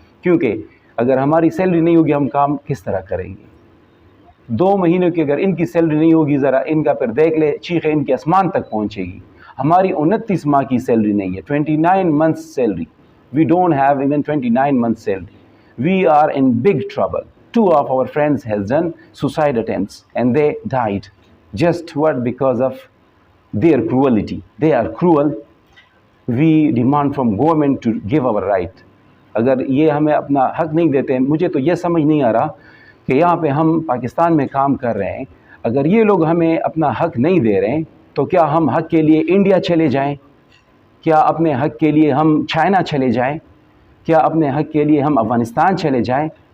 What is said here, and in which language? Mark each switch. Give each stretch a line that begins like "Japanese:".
Hindi: क्योंकि अगर हमारी सैलरी नहीं होगी हम काम किस तरह करेंगे। 2 महीनों की अगर इनकी सैलरी नहीं होगी, ज़रा इनका फिर देख ले, चीखें इनके आसमान तक पहुँचेगी। हमारी 29 माह की सैलरी नहीं है,
English: 29 months salary. We don't have even 29 months salary. We are in big trouble. 2 of our friends has done suicide attempts and they died. Just what? Because of their cruelty. They are cruel. We demand from government to give our right.
Hindi: अगर ये हमें अपना हक नहीं देते हैं, मुझे तो ये समझ नहीं आ रहा कि यहाँ पे हम पाकिस्तान में काम कर रहे हैं, अगर ये लोग हमें अपना हक नहीं दे रहे हैं तो क्या हम हक के लिए इंडिया चले जाएं? क्या अपने हक के लिए हम चाइना चले जाएं? क्या अपने हक के लिए हम अफ़गानिस्तान चले जाएं?